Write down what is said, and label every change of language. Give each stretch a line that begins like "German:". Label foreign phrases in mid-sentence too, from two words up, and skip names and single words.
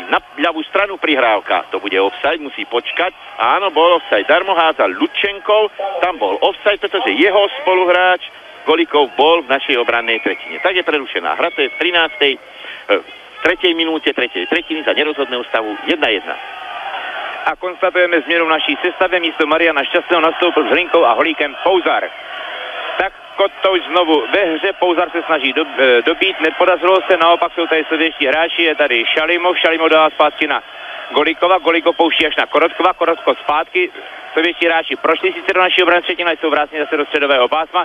Slovak: Na ľavú stranu prihrávka, to bude offside, musí počkať. Áno, bol offside, darmo hádza Lučenkov, tam bol offside, pretože jeho spoluhráč Golíkov bol v našej obrannej tretine. Tak je prerušená hra, to je v 3. minúte 3. tretiny za nerozhodného stavu 1-1.
Czech: A konstatujeme změnu v naší sestavě, místo Mariana Šťastného nastoupil s Hlinkou a Holíkem Pouzar. Tak Kotouč znovu ve hře, Pouzar se snaží dobít, nepodařilo se, naopak jsou tady sovětští hráči, je tady Šalimov dává zpátky na Golikova, Golikov pouští až na Korotkova, Korotko zpátky, sovětští hráči prošli sice do naší obrany třetiny, ale jsou vráceni zase do středového pásma.